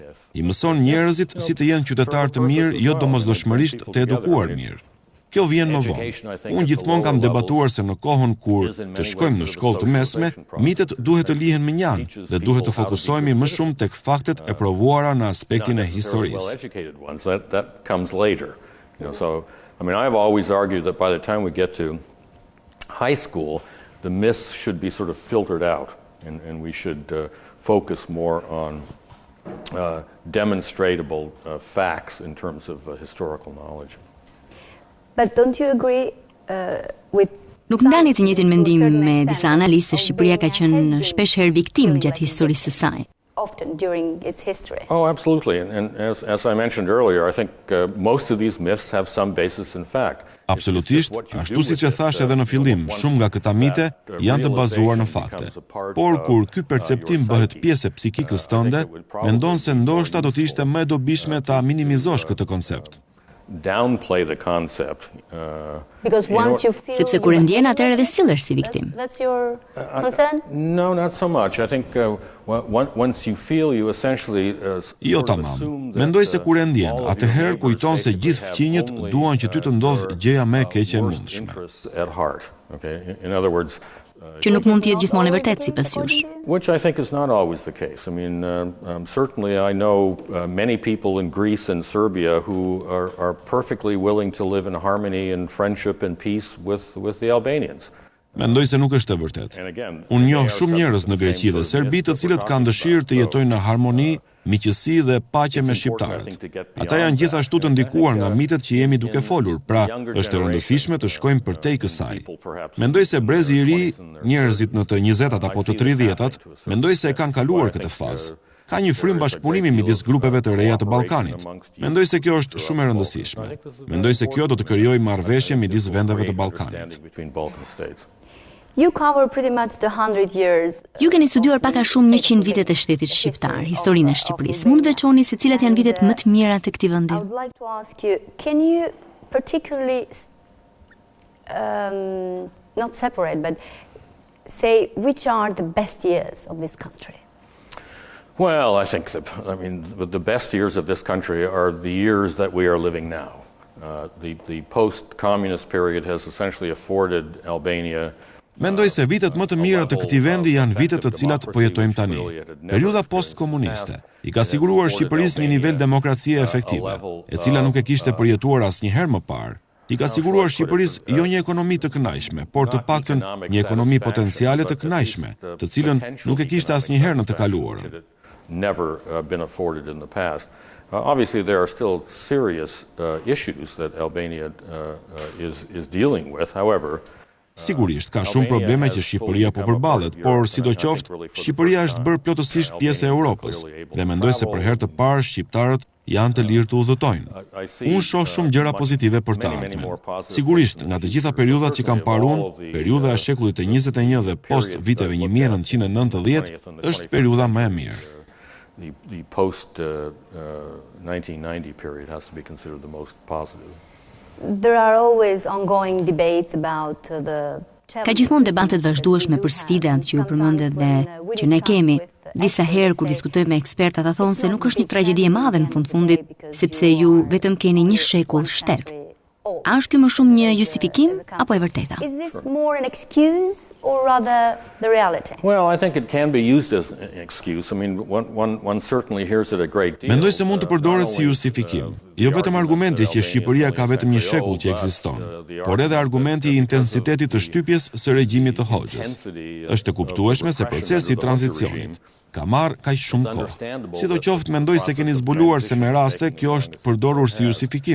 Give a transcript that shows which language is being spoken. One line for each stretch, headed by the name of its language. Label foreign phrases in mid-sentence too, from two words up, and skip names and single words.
Albanian: I mëson njerëzit si të jenë qytetarë të mirë, jo domosdoshmërisht të edukuar mirë. Kjo vjen më vonë. Unë gjithmonë kam debatuar se në kohën kur të shkojmë në shkollë të mesme, mitet duhet të lihen më njanë dhe duhet të fokusohemi më shumë tek faktet e provuara në aspektin e historisë.
English: I mean, I've always argued that by the time we get to high school, the myths should be sort of filtered out, and we should focus more on demonstrable facts in terms of historical knowledge. But don't you agree with
Albanian: Nuk ndani të njëjtin mendim me disa analistë se Shqipëria ka qenë shpesh herë viktim gjatë historisë së saj.
English: often during its history? Oh, absolutely. And as I mentioned earlier, I think most of these myths have some basis in fact.
Albanian: Absolutisht, ashtu siç e thash edhe në fillim, shumë nga këta mite janë të bazuar në fakte. Por kur ky perceptim bëhet pjesë e psikikës tënde, mendon se ndoshta do të ishte më e dobishme ta minimizosh këtë koncept.
English: Downplay the concept. Because once you feel
Albanian: Sepse kur e ndjen atëherë edhe sillesh si viktim.
English: That's your concern? No, not so much. I think once you feel you essentially
Albanian: Jo tamam. Mendoj se kur e ndjen, atëherë kujton se gjithë fqinjët duan që ty të ndodh gjëja më e keqe e mundshme.
English: At heart. Okay? In other words,
Albanian: Që nuk mund të jetë gjithmonë e vërtetë sipas jush.
English: which I think is not always the case. I mean, certainly I know many people in Greece and Serbia who are perfectly willing to live in harmony and friendship and peace with the Albanians.
Albanian: Mendoj se nuk është e vërtetë. Unë njoh shumë njerëz në Greqi dhe Serbi të cilët kanë dëshirë të jetojnë në harmoni, miqësi dhe paqe me shqiptarët. Ata janë gjithashtu të ndikuar nga mitet që jemi duke folur, pra është e rëndësishme të shkojmë përtej kësaj. Mendoj se brezi i ri, njerëzit në të 20-tat apo të 30-tat, mendoj se e kanë kaluar këtë fazë. Ka një frym bashkëpunimi midis grupeve të reja të Ballkanit. Mendoj se kjo është shumë e rëndësishme. Mendoj se kjo do të krijojë marrëveshje midis vendeve të Ballkanit.
English: You cover pretty much the 100 years.
Albanian: Ju keni studiuar pak a shumë 100 vitet e shtetit shqiptar, historinë e Shqipërisë. Mund të veçoni se cilat janë vitet më të mira të këtij vendi?
English: I would like to ask you, can you particularly not separate, but say which are the best years of this country? Well, I think the best years of this country are the years that we are living now. The post-communist period has essentially afforded Albania.
Albanian: Mendoj se vitet më të mira të këtij vendi janë vitet të cilat po jetojmë tani. Periudha post-komuniste i ka siguruar Shqipërisë një nivel demokracie efektive, e cila nuk e kishte përjetuar asnjëherë më parë. I ka siguruar Shqipërisë jo një ekonomi të kënaqshme, por të paktën një ekonomi potenciale të kënaqshme, të cilën nuk e kishte asnjëherë në të kaluarën.
English: Never been afforded in the past. Obviously, there are still serious issues that Albania is dealing with. However,
Albanian: Sigurisht, ka shumë probleme që Shqipëria po përballet, por sidoqoftë, Shqipëria është bërë plotësisht pjesë e Europës dhe mendoj se për herë të parë shqiptarët janë të lirë të udhëtojnë. Unë shoh shumë gjëra pozitive për të ardhmen. Sigurisht, nga të gjitha periudhat që kam parë unë, periudha e shekullit të 21 dhe post viteve 1990 është periudha më e mirë.
English: The post 1990 period has to be considered the most positive. There are always ongoing debates about the
Albanian: Ka gjithmonë debatet vazhdueshme për sfidat që ju përmendet dhe që ne kemi. Disa herë kur diskutojmë me ekspertat ata thonë se nuk është një tragjedi e madhe në fundit, sepse ju vetëm keni një shekull shtet. A është ky më shumë një justifikim apo e vërteta?
English: Is this more an excuse or rather the reality? Well, I think it can be used as an excuse. I mean, one certainly hears it a great deal.
Albanian: Mendoj se mund të përdoret si justifikim. Jo vetëm argumenti që Shqipëria ka vetëm një shekull që ekziston, por edhe argumenti i intensitetit të shtypjes së regjimit të Hoxhës. Është e kuptueshme se procesi i tranzicionit ka marrë kaq shumë kohë. Sidoqoftë mendoj se keni zbuluar se me raste kjo është përdorur si justifikim.